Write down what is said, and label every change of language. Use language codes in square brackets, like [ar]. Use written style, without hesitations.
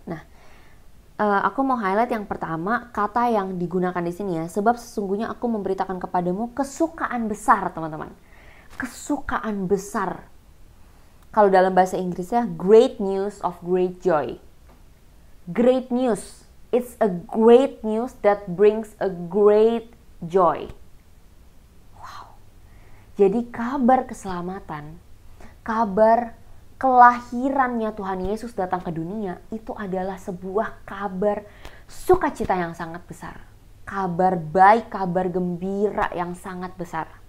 [id] Nah, aku mau highlight yang pertama, kata yang digunakan di sini ya, sebab sesungguhnya aku memberitakan kepadamu kesukaan besar, teman-teman. Kesukaan besar. Kalau dalam bahasa Inggrisnya, [en] great news of great joy. Great news. It's a great news that brings a great joy. Wow. [id] Jadi kabar keselamatan, kabar kelahirannya Tuhan Yesus datang ke dunia, itu adalah sebuah kabar sukacita yang sangat besar. Kabar baik, kabar gembira yang sangat besar.